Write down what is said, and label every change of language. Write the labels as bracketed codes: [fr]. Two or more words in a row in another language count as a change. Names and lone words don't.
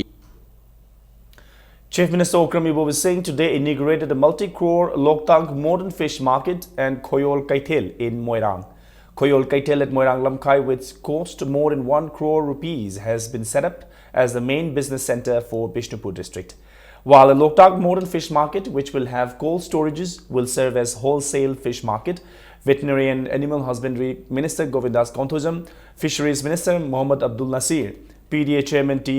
[en] Chief Minister Okram Ibobi Singh today inaugurated a multi-crore Loktang modern fish market and Khoyol Kaithel in Moirang. Khoyol Kaithel at Moirang Lamkai, which cost more than 1 crore rupees, has been set up as the main business center for Bishnupur district. While a Loktang modern fish market, which will have cold storages, will serve as wholesale fish market, Veterinary and Animal Husbandry Minister Govindas Konthojam, Fisheries Minister Mohammad Abdul Nasir, PDA Chairman T.